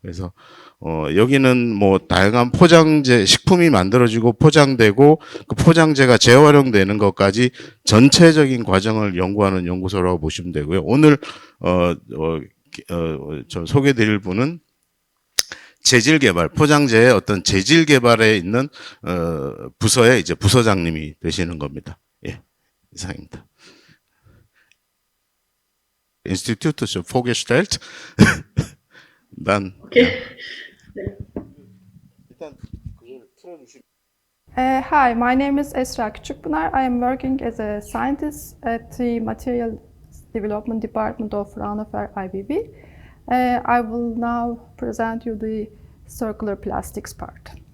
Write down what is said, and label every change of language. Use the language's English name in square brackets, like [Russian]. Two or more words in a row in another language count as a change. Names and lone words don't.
[Korean] 그래서 여기는 뭐 다양한 포장재, 식품이 만들어지고 포장되고 그 포장재가 재활용되는 것까지 전체적인 과정을 연구하는 연구소라고 보시면 되고요. 오늘 저 소개드릴 분은 재질 개발, 포장재의 어떤 재질 개발에 있는 부서의 이제 부서장님이 되시는 겁니다. 예, 이상입니다. [German] Institut ist vorgestellt. Dann. Okay. [English] Hi, my name is Esra Kücükpinar. I am working as a scientist at the Material Development Department of Fraunhofer IBB. I will now present you the circular plastics part.